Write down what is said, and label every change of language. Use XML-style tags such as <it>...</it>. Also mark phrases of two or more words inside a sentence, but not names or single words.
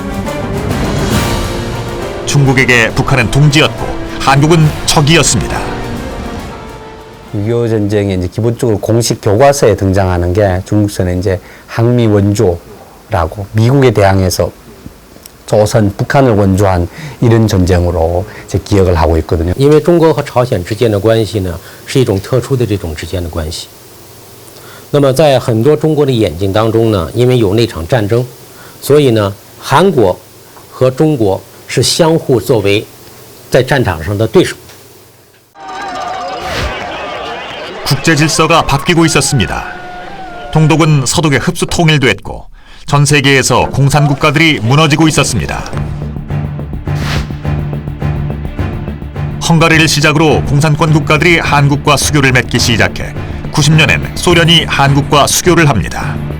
<ko>중국에게 북한은 동지였고 한국은 적이었습니다. 6.25 전쟁에 이제 기본적으로 공식 교과서에 등장하는 게 중국서는 이제 항미 원조라고 미국에 대항해서 조선, 북한을 원조한 이런 전쟁으로 이제 기억을 하고 있거든요.</ko> <zh>因为中国和朝鲜之间的关系呢，是一种特殊的这种之间的关系。那么在很多中国的眼睛当中呢，因为有那场战争，所以呢，韩国和中国是相互作为在战场上的对手。</zh> <ko>국제 질서가 바뀌고 있었습니다. 동독은 서독에 흡수 통일됐고 전 세계에서 공산 국가들이 무너지고 있었습니다. 헝가리를 시작으로 공산권 국가들이 한국과 수교를 맺기 시작해 90년엔 소련이 한국과 수교를 합니다.</ko>